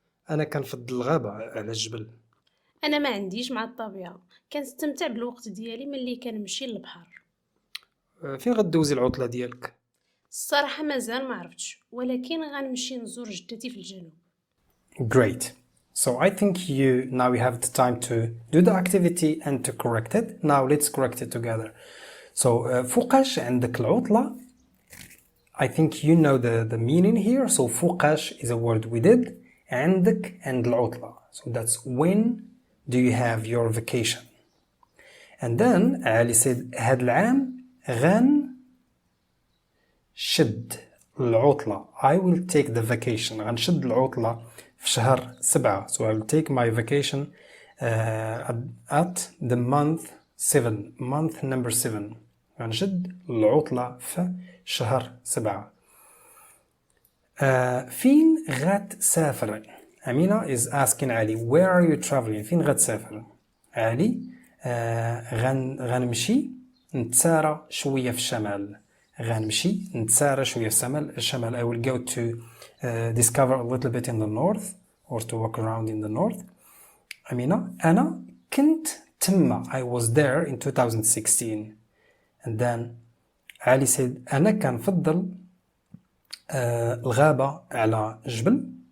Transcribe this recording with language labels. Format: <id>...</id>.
<ar>أنا كنفضل الغابة على الجبل. أنا ما عنديش مع الطبيعة، كنستمتع بالوقت ديالي ملي كنمشي للبحر. فين غدوزي العطلة ديالك؟ الصراحة مازال ما عرفتش، ولكن غنمشي نزور جدتي في الجنوب.</ar> <en>Great. So I think now you have the time to do the activity and to correct it. Now let's correct it together.</en> <ar>So فوقاش عندك العطلة.</ar> <en>I think you know the meaning here. So فوقاش is a word we did.</en> <ar>عندك and العطلة.</ar> <en>So that's when do you have your vacation. And then Ali said</en> <ar>هاد العام شد العطلة.</ar> <en>I will take the vacation.</en> <ar>غنشد العطلة في شهر 7.</ar> <en>So I will take my vacation at the month 7. Month number 7.</en> <ar>غنشد العطلة في شهر 7. فين غتسافر؟</ar> <en>Amina is asking Ali, where are you traveling?</en> <ar>فين غتسافر؟ Ali, غنمشي نتسارى شوية في الشمال. غنمشي نتسارى شوية في الشمال.</ar> <en>I will go to discover a little bit in the north or to walk around in the north.</en> <ar>Amina, أنا كنت تما.</ar> <en>I was there in 2016. And then Ali said,</en> <ar>أنا كنفضل الغابة على جبل.</ar>